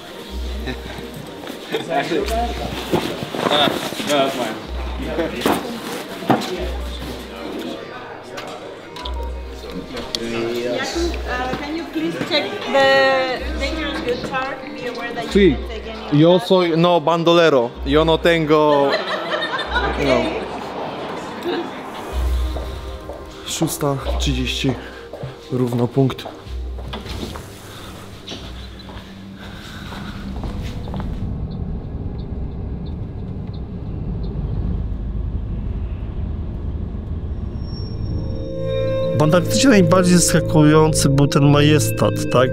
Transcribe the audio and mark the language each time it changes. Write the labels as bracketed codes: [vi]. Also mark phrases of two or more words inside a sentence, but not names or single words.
[en] Is that your bag? No, that's mine. Can you please check the dangerous good card? Be aware that you [es] Sí, [en] can take any [es] yo soy no bandolero. Yo no tengo. No. [pl] 6:30. Równo punkt. W Antarktydzie najbardziej zaskakujący był ten majestat, tak?